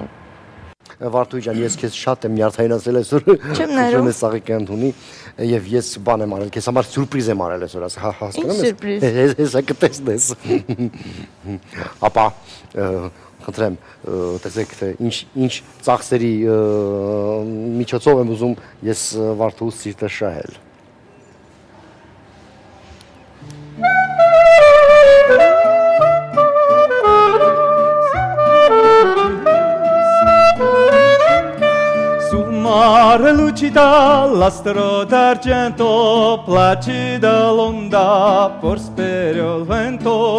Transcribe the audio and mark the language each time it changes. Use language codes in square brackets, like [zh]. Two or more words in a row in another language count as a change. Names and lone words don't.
[hy] Վարդուհի ջան, ես քեզ շատ եմ նյարդայնացել այսօր։ Չեմ ներում։ Ես Սաղիկյան տունի եւ ես բան եմ արել, քեզ համար սյուրպրիզ եմ արել այսօր, հասկանում ես։ Հեսա կտեսնես։ Ապա խնդրեմ, տեսեք թե ինչ ծախսերի միջոցով եմ ուզում ես Վարդուհուս սիրտը շահել։ [it] Mare lucida, l'astro d'argento, placida l'onda, prosperio il vento.